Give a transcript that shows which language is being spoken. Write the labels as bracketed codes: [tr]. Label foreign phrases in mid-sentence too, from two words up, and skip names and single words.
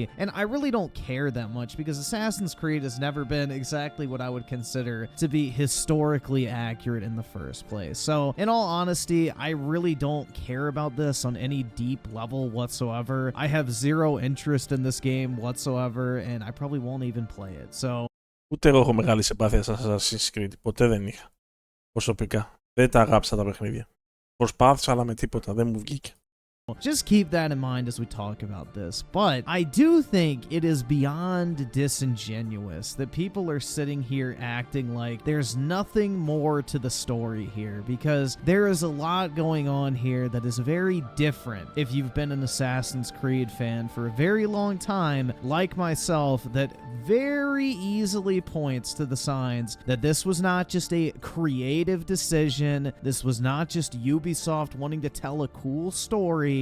[en] And I really don't care that much because Assassin's Creed has never been exactly what I would consider to be historically accurate in the first place. So in all honesty, I really don't care about this on any deep level whatsoever. I have zero interest in this game whatsoever, and I probably won't even play it. So [el] Ούτε εγώ έχω μεγάλη συμπάθεια στα Assassin's Creed. Ποτέ δεν είχα. Προσωπικά. Δεν τα αγάπησα τα παιχνίδια. Προσπάθησα, αλλά με τίποτα. Δεν μου βγήκε. [en] just keep that in mind as we talk about this. But I do think it is beyond disingenuous that people are sitting here acting like there's nothing more to the story here, because there is a lot going on here that is very different if you've been an Assassin's Creed fan for a very long time, like myself, that very easily points to the signs that this was not just a creative decision, this was not just Ubisoft wanting to tell a cool story.